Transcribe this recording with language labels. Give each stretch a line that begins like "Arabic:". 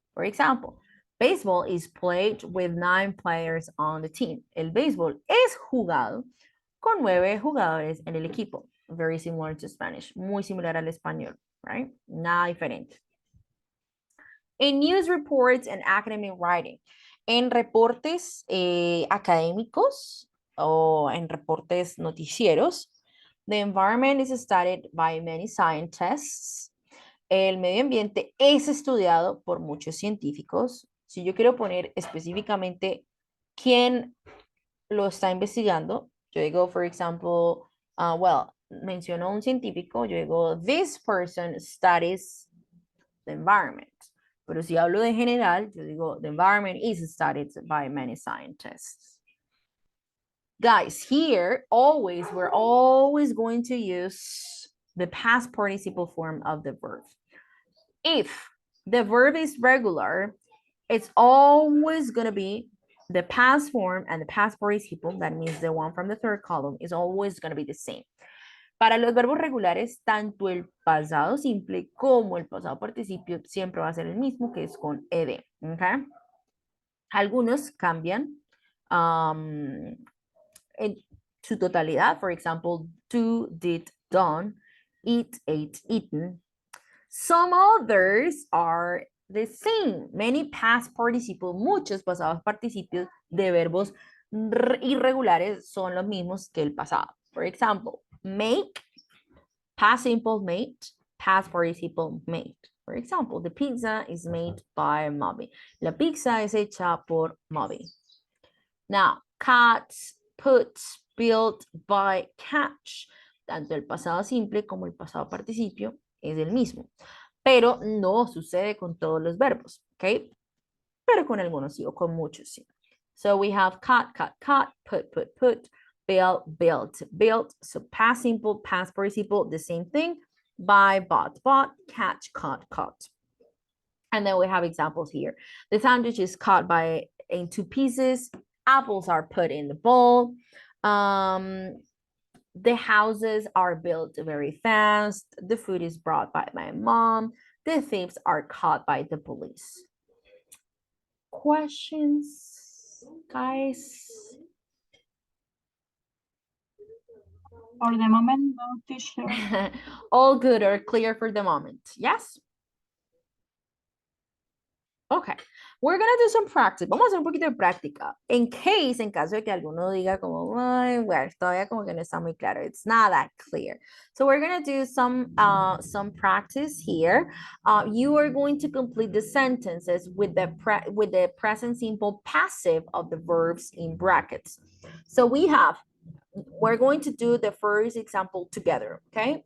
English: For example, baseball is played with 9 players on the team.
Spanish: El béisbol es jugado con 9 jugadores en el equipo.
English: Very similar to Spanish.
Spanish: Muy similar al español,
English: right?
Spanish: Nada diferente.
English: In news reports and academic writing.
Spanish: En reportes académicos o en reportes noticieros,
English: the environment is studied by many scientists.
Spanish: El medio ambiente es estudiado por muchos científicos. Si yo quiero poner específicamente quién lo está investigando, yo digo, for example, menciono un científico, yo digo,
English: this person studies the environment.
Spanish: Pero si hablo de general, yo digo,
English: the environment is studied by many scientists. Guys, here, we're always going to use the past participle form of the verb. If the verb is regular, it's always going to be the past form and the past participle, that means the one from the third column, is always going to be the same.
Spanish: Para los verbos regulares, tanto el pasado simple como el pasado participio siempre va a ser el mismo, que es con ed. ¿Okay? Algunos cambian en su totalidad.
English: For example, do, did, done, eat, ate, eaten. Some others are the same. Many past participle,
Spanish: muchos pasados participios de verbos irregulares son los mismos que el pasado.
English: For example, make, past simple made, past participle made. For example, the pizza is made by mommy.
Spanish: La pizza es hecha por mommy.
English: Now, catch, put, build, buy, catch.
Spanish: Tanto el pasado simple como el pasado participio es el mismo. Pero no sucede con todos los verbos, ¿ok? Pero con algunos sí, o con muchos sí.
English: So we have caught, put, built, built. So past simple, past participle, the same thing. Buy, bought, catch, caught. And then we have examples here. The sandwich is cut in 2 pieces. Apples are put in the bowl. The houses are built very fast. The food is brought by my mom. The thieves are caught by the police. Questions, guys? For the moment, no, teacher. All good or clear for the moment, yes? Okay, we're gonna do some practice.
Spanish: Vamos a hacer un poquito de práctica. En caso de que alguno diga como, ay, bueno, todavía como que no está muy claro.
English: It's not that clear. So we're gonna do some practice here. You are going to complete the sentences with the present simple passive of the verbs in brackets. So we're going to do the first example together, okay?